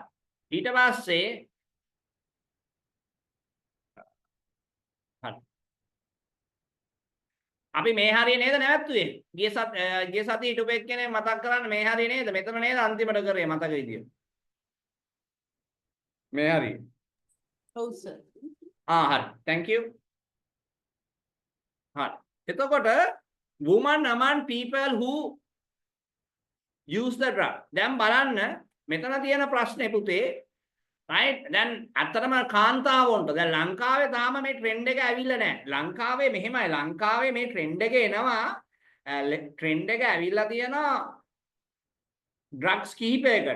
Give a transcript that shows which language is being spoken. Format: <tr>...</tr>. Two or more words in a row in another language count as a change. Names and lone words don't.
<si>ඊට පස්සේ හරි. අපි මේ හරිය නේද නැවැත්තුවේ? ගිය සතියේ හිටපු එක්කෙනේ මතක් කරන්න මේ හරිය නේද? මෙතන නේද අන්තිමට කරේ මතක විදියට. මේ හරිය. ඔව් සර්. හරි.</si> <en>thank you.</en> <si>හරි. එතකොට</si> <en>women among people who use the drug.</en> <si>දැන් බලන්න මෙතන තියෙන ප්‍රශ්නේ පුතේ right දැන් අතරම කාන්තාවොන්ට දැන් ලංකාවේ තාම මේ ට්‍රෙන්ඩ් එක ඇවිල්ලා නැහැ. ලංකාවේ මෙහෙමයි ලංකාවේ මේ ට්‍රෙන්ඩ් එක එනවා ට්‍රෙන්ඩ් එක ඇවිල්ලා තියෙනවා ඩ්‍රග්ස් කිහිපයකට.</si>